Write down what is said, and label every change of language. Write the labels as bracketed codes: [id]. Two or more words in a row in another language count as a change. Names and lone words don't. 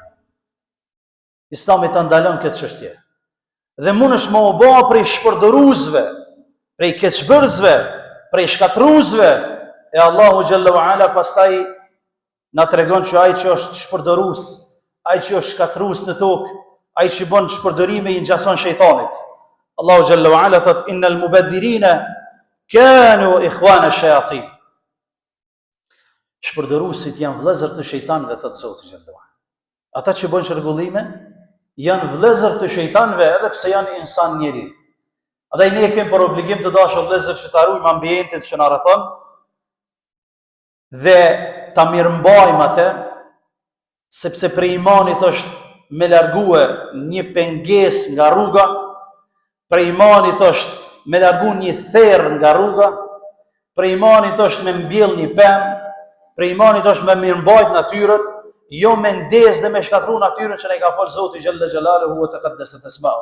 [sq] Islami ta ndalon këtë çështje. Dhe mundesh më u bë prej shpërdoruesve, prej keqbërësve, prej shkatruesve, e Allahu [ar] جل وعلا [sq] pastaj na tregon që ai që është shpërdorues, ai që është shkatrues në tokë, ai që bën shpërdorime i ngjason shejtanit. [ar] Allahu جل وعلا thot إن المبذرين كانوا إخوان الشياطين. [sq] Shpërdoruesit janë vëllezër të shejtanëve, thot Zoti [ar] جل وعلا. [sq] Ata që bën shërbullime janë vëllezër të shejtanëve, edhe pse janë insan njeri. Andaj ne kemi për obligim të dashur vëllezër që ta ruajmë ambientin që na rrethon dhe ta mirëmbajmë atë, sepse për imanit është me largue një pengesë nga rruga, për imanit është me largu një therr nga rruga, për imanit është me mbjell një pemë, për imanit është me mirëmbajt natyrën, jo me ndez dhe me shkatru natyrën që ne ka folë Zoti [ar] جل جلاله وتقدست أسماؤه.